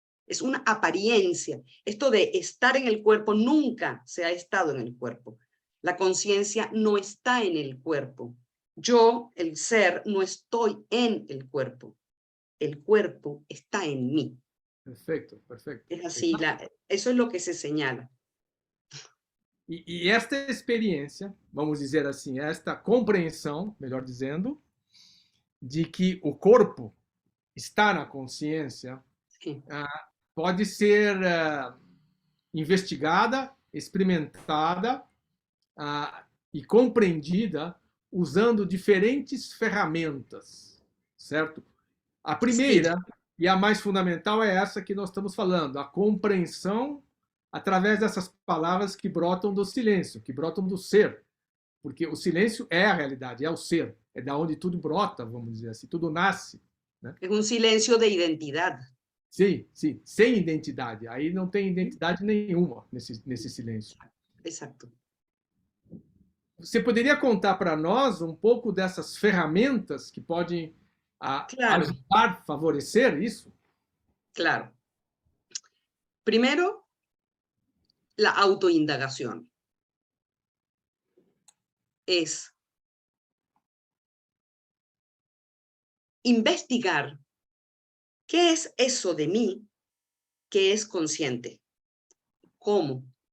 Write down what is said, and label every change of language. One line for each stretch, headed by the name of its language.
Spanish: Es una apariencia. Esto de estar en el cuerpo, nunca se ha estado en el cuerpo. La conciencia no está en el cuerpo. Yo, el ser, no estoy en el cuerpo. El cuerpo está en mí. Perfecto, perfecto. Es así, eso es lo que se señala.
Portuguese: E esta experiência, vamos dizer assim, esta compreensão, melhor dizendo, de que o corpo está na consciência, pode ser investigada, experimentada e compreendida usando diferentes ferramentas, certo? A primeira e a mais fundamental é essa que nós estamos falando, a compreensão através dessas palavras que brotam do silêncio, que brotam do ser. Porque o silêncio é a realidade, é o ser, é da onde tudo brota, vamos dizer assim, tudo nasce. Né? É um silêncio de identidade. Sim, sim, sem identidade. Aí não tem identidade nenhuma nesse silêncio. Exato. Você poderia contar para nós um pouco dessas ferramentas que podem ajudar, favorecer isso? Claro.
Spanish: Primero, la autoindagación. es investigar qué es eso de mí que es consciente. ¿Cómo?